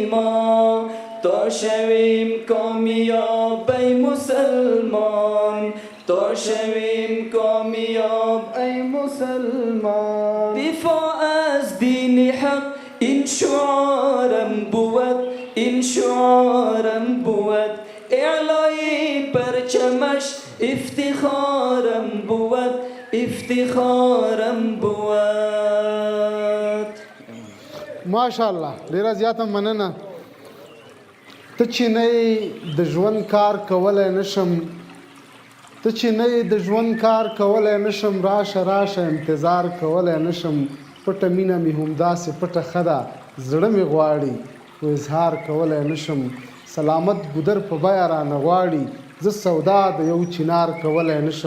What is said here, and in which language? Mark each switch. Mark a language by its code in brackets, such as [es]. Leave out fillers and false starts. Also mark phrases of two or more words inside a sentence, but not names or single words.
[fa] ما تا شویم کامیاب ای مسلمان تا شویم کامیاب ای مسلمان دفاع از دین حق این شعارم بود این شعارم بود اعلای پرچمش افتخارم بود افتخارم بود [ps] ماشاءالله ډیره زیاته مننه. ته چې نه د ژوند کار کولی نشم ته چې نه د ژوند کار کولی نشم راشه راشه انتظار کولی نشم پټه مینه مې همداسې پټه ښه ده زړه مې غواړي خو اظهار کولی نشم سلامت ګودر په بیه رانه غواړي زه سودا د یو چنار کولی نشم.